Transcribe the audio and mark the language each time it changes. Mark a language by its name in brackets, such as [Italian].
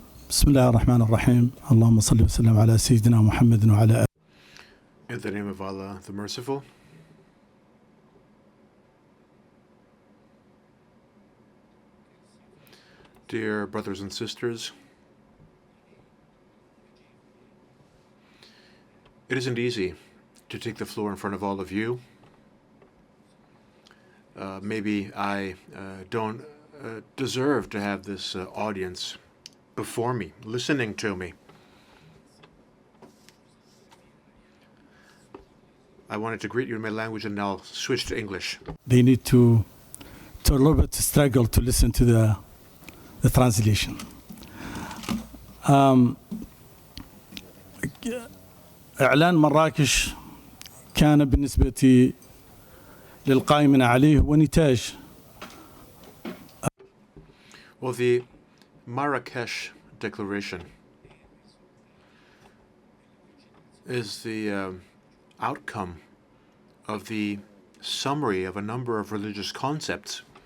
[Arabic] بسم الله الرحمن الرحيم اللهم صل وسلم على سيدنا محمد وعلى آله. [English] In the name of Allah, the Merciful. Dear brothers and sisters, it isn't easy to take the floor in front of all of you. Maybe I don't deserve to have this audience before me, listening to me. I wanted to greet you in my language and I'll switch to English. They need to a little bit struggle to listen to the translation. [Arabic] إعلان مراكش كان بالنسبة للقائمين عليه ونتاج. [English] Well, the Marrakesh Declaration is the outcome of the summary of a number of religious concepts